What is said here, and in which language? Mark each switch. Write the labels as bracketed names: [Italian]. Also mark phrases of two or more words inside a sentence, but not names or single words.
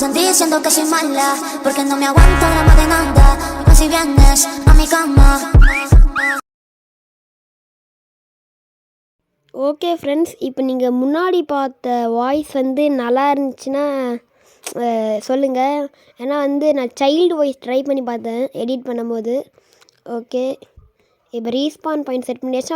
[Spanish] diciendo que soy mala, porque no me aguanto drama de nada. Más si vienes a mi cama. [English] okay friends, [Tamil] இப்போ நீங்கள் முன்னாடி பார்த்த வாய்ஸ் வந்து நல்லா இருந்துச்சுன்னா சொல்லுங்கள். ஏன்னா வந்து நான் [English] child voice try [Tamil] பண்ணி பார்த்தேன் எடிட் பண்ணும்போது. ஓகே, இப்போ [English] respawn point set [Tamil] பண்ணியாச்சா.